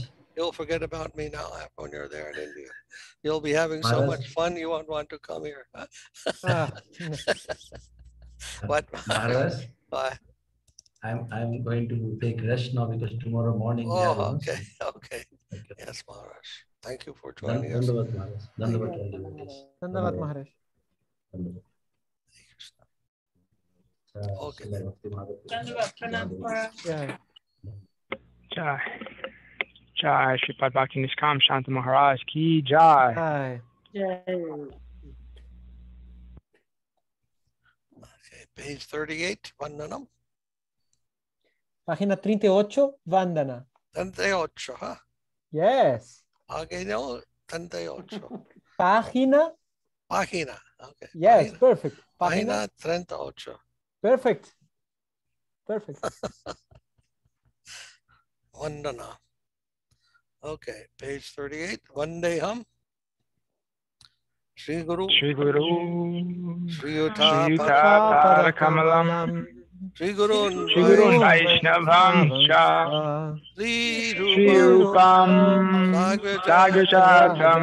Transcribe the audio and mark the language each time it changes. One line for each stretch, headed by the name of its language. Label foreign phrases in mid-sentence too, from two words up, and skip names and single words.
English: You'll forget about me now when you're there in India. You'll be having so much fun you won't want to come here. What? Maharaj? Why? I'm going to take rest now because tomorrow morning. Okay. Yes, Maharaj. Thank you for joining us. Dandavad Maharaj. Dandavad Maharaj. Okay. Jai. Jai. Sripad Bhakti Niskam Shanta Maharaj
Hindi: ki Jai.
English: Okay, page 38, Vandanam.
Portuguese: Página 38, Vandana.
English: 38, huh? Yes. Okay, no, 38. Página. Página, okay. Yes, Página. perfect. Página 38. Perfect. Perfect. Vandana. Okay, page 38.
Sanskrit: Vandeham. Sri Guru. Sri Guru. Sri Yuta Parakamalam. Sri Guru Vaishnabham Cha. Sri Rupam. Sagrajatam.